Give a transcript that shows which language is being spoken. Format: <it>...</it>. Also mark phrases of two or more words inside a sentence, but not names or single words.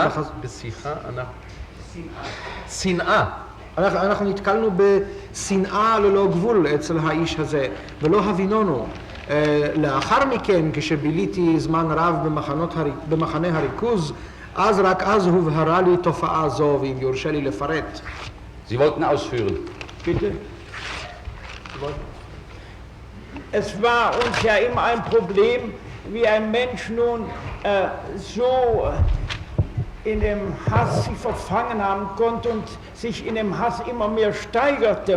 <he>בשיחה? שנאה. אנחנו נתקלנו בשנאה ללא גבול אצל האיש הזה, ולא הבינונו. לאחר מכן, כשביליתי זמן רב במחנה הריכוז, רק אז הובהרה לי תופעה זו, ואם יורשה לי לפרט.</he> <de>Sie wollten ausführen. Bitte. Es war uns ja immer ein Problem, wie ein Mensch nun so in dem Hass sich verfangen haben konnte und sich in dem Hass immer mehr steigerte.</de>